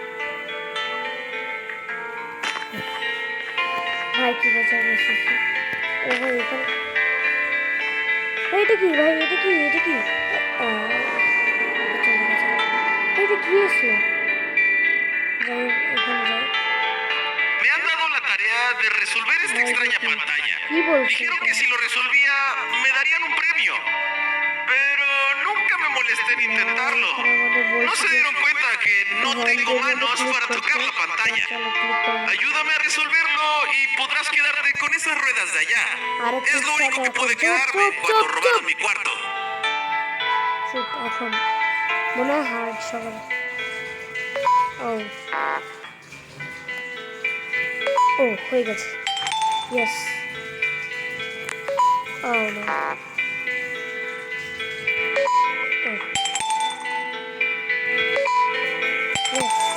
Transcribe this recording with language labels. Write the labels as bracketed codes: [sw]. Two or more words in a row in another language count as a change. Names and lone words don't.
[bn] ভাই কি বলছে বসেছি ও ভাই এখানে এটা কি ভাই এটা কি এটা কি এটা কি আসলো যাই এখানে যাই [es] Me han dado la tarea de resolver esta extraña pantalla. [bn] কি বলছিস [es] Dijeron que si lo resolvía me darían un premio. Pero nunca me molesté en intentarlo. ¿No se dieron cuenta que no tengo manos para tocar la pantalla? Ayúdame a resolverlo y podrás quedarte con esas ruedas de allá. Es lo único que pude quedarme cuando robaron mi cuarto. [bn] চুপ এখন মনে হয় হার্ড সবার ও হয়ে গেছে ইয়েস ও নো ইয়েস